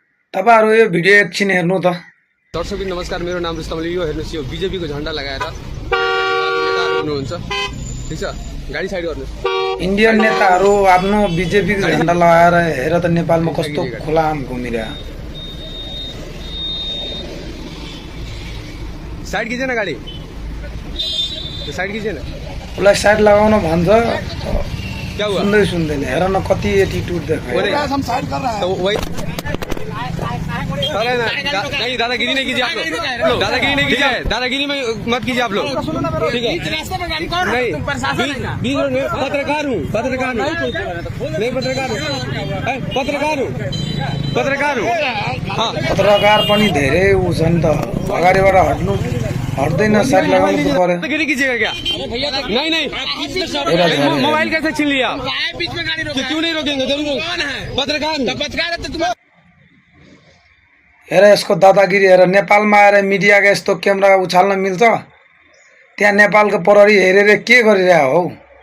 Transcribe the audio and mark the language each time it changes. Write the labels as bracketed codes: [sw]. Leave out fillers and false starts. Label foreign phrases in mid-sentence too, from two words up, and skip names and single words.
[ne] तपाईहरु यो भिडियो एकछिन हेर्नु त। दर्शकबिन नमस्कार, मेरो नाम रुस्तम अली। यो हेर्नुस्, यो बीजेपी को झण्डा लगाएर नेताहरु हुनुहुन्छ। ठीक छ, गाडी साइड गर्नुस्। इन्डियन नेताहरु आफ्नो बीजेपी को झण्डा लगाएर हेर त नेपालमा कस्तो खुलाम घुमिरा। [hi] साइड कीजिए ना गाडी, साइड कीजिए ना। [ne] उसलाई साइड लगाउन भन्छ, [hi] क्या हुआ? [ne] सुन्दैन। हेर न कति एटिट्युड देखायो। [hi] हम साइड कर रहे हैं। तो वही नहीं, दादागिरी नहीं कीजिए आप लोग। दादागिरी नहीं कीजिए, दादागिरी में मत कीजिए आप लोग। ठीक है, नहीं बीच में पत्रकार हूँ, पत्रकार हूँ, नहीं पत्रकार हूँ, पत्रकार हूँ। हाँ, [ne] पत्रकार पनि धेरै उ छ नि त, अगाडिबाट हट्दैन, साइड लगाउनु त पर्यो। [hi] दादागिरी कीजिएगा क्या? नहीं नहीं, मोबाइल कैसे छीन लिया? क्यों नहीं रोकेंगे? पत्रकार [ne] हेर यसको दादागिरी हेर। नेपालमा आएर मिडियाका यस्तो क्यामेरा उछाल्न मिल्छ? त्यहाँ नेपालको प्रहरी हेरेर के गरिरहेको हौ?